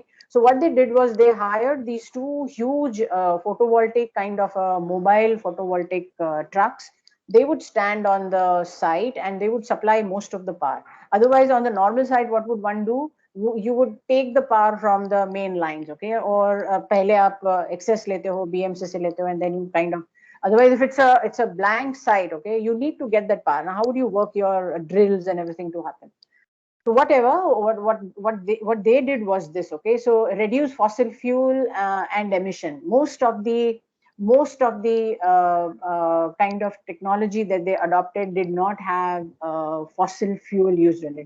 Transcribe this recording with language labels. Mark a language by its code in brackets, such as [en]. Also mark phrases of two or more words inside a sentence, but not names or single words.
[en] So what they did was they hired these two huge photovoltaic kind of mobile photovoltaic trucks. They would stand on the site and they would supply most of the power. Otherwise, on the normal side, what would one do? You would take the power from the main lines, okay? [hi] और पहले आप excess लेते हो, BMC से लेते हो, [en] and then you kind of, otherwise if it's a blank site, okay, you need to get that power. Now how would you work your drills and everything to happen? So whatever, what they did was this, okay? So reduce fossil fuel and emission. Most of the kind of technology that they adopted did not have fossil fuel used in it.